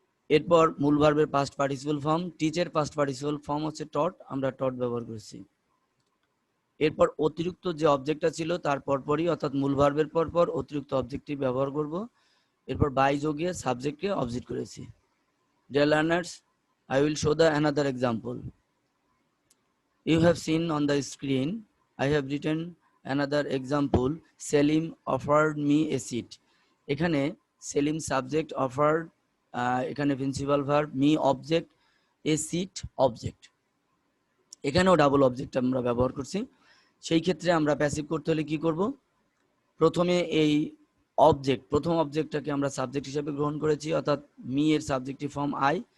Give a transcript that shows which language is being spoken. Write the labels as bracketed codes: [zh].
[bn] এরপর মূল ভার্বের past participle form, টিচের past participle form হচ্ছে টট, আমরা টট ব্যবহার করেছি। এরপর অতিরিক্ত যে অবজেক্টটা ছিল তার পরপরই, অর্থাৎ মূল ভার্বের পরপর অতিরিক্ত অবজেক্টটি ব্যবহার করব। এরপর বাই যোগে সাবজেক্টকে অবজেক্ট করেছি। [en] Dear learners, I will show the another example. You have seen on the screen, I have written another example. Selim offered me a seat. [bn] এখানে সেলিম সাবজেক্ট, অফার্ড এখানে principal verb, me object, a seat object. এখানেও double object আমরা ব্যবহার করছি। সেই ক্ষেত্রে আমরা passive করতে হলে কি করব? প্রথমে এই প্রথম অবজেক্টটাকে আমরা সাবজেক্ট হিসেবে গ্রহণ করেছি, অর্থাৎ মি এর সাবজেক্টিভ ফর্ম আই।